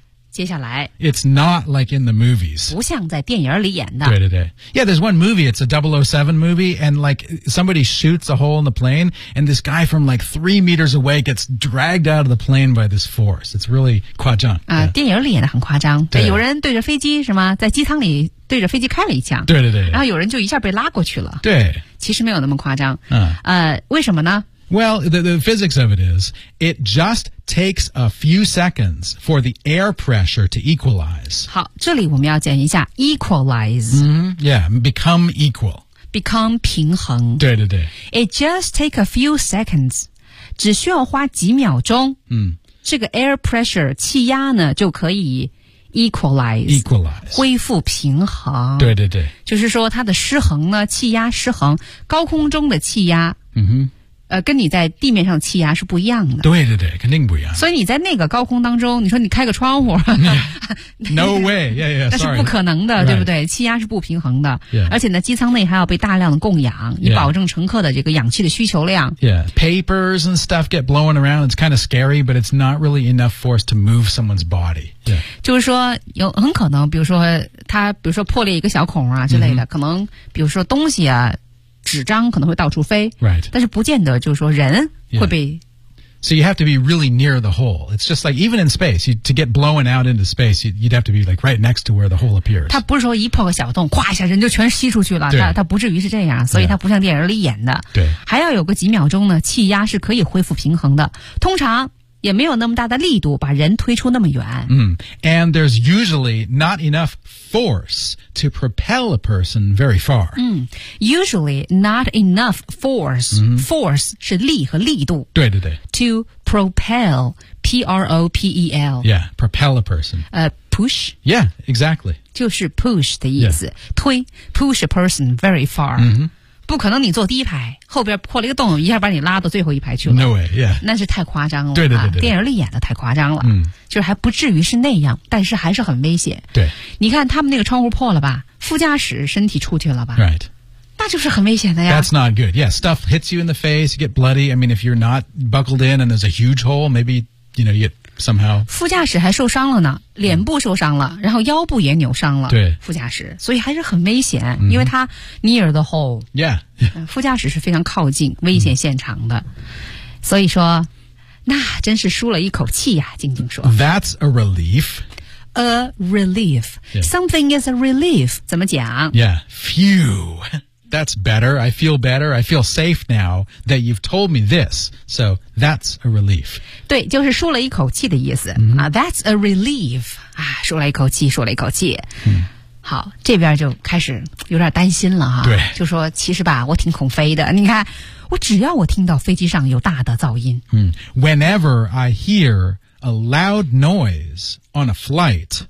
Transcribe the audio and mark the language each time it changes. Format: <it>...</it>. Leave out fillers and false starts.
<zh>接下来</zh> <en>It's not like in the movies</en> <zh>不像在电影里演的对对对</zh> <en>Yeah, there's one movie, it's a 007 movie and like somebody shoots a hole in the plane and this guy from like 3 meters away gets dragged out of the plane by this force It's really 夸张、 yeah.</en> <zh>电影里演的很夸张对有人对着飞机是吗在机舱里对着飞机开了一枪对对 对然后有人就一下被拉过去了对其实没有那么夸张、嗯、为什么呢</zh> <en>Well, the physics of it is it just takes a few seconds for the air pressure to equalize</en> <zh>好这里我们要讲一下 equalize、</zh> <en>mm-hmm. Yeah, become equal</en> <zh>become 平衡对对对</zh> <en>It just take a few seconds</en> <zh>只需要花几秒钟、嗯、这个 air pressure 气压呢就可以Equalize 恢复平衡对对对就是说它的失衡呢气压失衡高空中的气压、 mm-hmm. 跟你在地面上气压是不一样的对对对肯定不一样所以你在那个高空当中你说你开个窗户、</zh> <en>yeah. No way yeah, yeah, sorry.</en> <zh>那是不可能的、</zh> <en>right.</en> <zh>对不对气压是不平衡的、</zh> <en>yeah.</en> <zh>而且呢机舱内还要被大量的供氧以保证乘客的这个氧气的需求量</zh> <en>Yeah, papers and stuff get blown around it's kind of scary but it's not really enough force to move someone's body Yeah.</en> <zh>就是说有很可能比如说它比如说破裂一个小孔啊之类的、mm-hmm. 可能比如说东西啊纸张可能会到处飞、</zh> <en>right.</en> <zh>但是不见得就是说人会被、</zh> <en>yeah. So you have to be really near the hole It's just like even in space you, To get blown out into space You'd have to be like right next to where the hole appears</en> <zh>它不是说一破个小洞哗一下人就全吸出去了它不至于是这样所以它不像电影里演的、 yeah. 对还要有个几秒钟呢气压是可以恢复平衡的通常也没有那么大的力度把人推出那么远。</zh> <en>嗯、And there's usually not enough force to propel a person very far. 嗯 ,usually not enough force.、嗯、</en> <zh>force 是力和力度。对对对。</zh> <en>To propel, P-R-O-P-E-L. Yeah, propel a person. Push? Yeah, exactly.</en> <zh>就是 push 的意思。</zh> <en>Yeah. 推 push a person very far.、嗯</en> <zh>不可能你坐第一排，后边破了一个洞，一下把你拉到最后一排去了。</zh> <en>No way, yeah.</en> <zh>那是太夸张了。对对 对, 对、啊。电影里演的太夸张了。嗯。就是还不至于是那样，但是还是很危险。对。你看他们那个窗户破了吧，副驾驶身体出去了吧。</zh> <en>Right.</en> <zh>那就是很危险的呀。</zh> <en>That's not good. Yeah, stuff hits you in the face, you get bloody. I mean, if you're not buckled in and there's a huge hole, maybe, you know, you get somehow.</en> <zh>副驾驶还受伤了呢，脸部受伤了，然后腰部也扭伤了。对。副驾驶。所以还是很危险、因为它</zh> <en>near the hole. Yeah.</en> <zh>副驾驶是非常靠近危险现场的。所以说，那真是舒了一口气呀，静静说。</zh> <en>That's a relief. A relief.、 Yeah. Something is a relief. 怎么讲? Yeah. Phew. That's better. I feel better. I feel safe now that you've told me this. So that's a relief.</en> <zh>对，就是舒了一口气的意思。</zh> <en>Mm-hmm. That's a relief.</en> <zh>啊，舒了一口气，舒了一口气。</zh> <en>Mm-hmm.</en> <zh>好，这边就开始有点担心了啊。对。就说其实吧，我挺恐飞的。你看，我只要我听到飞机上有大的噪音。</zh> <en>嗯、mm-hmm. Whenever I hear... A loud noise on a flight.</en>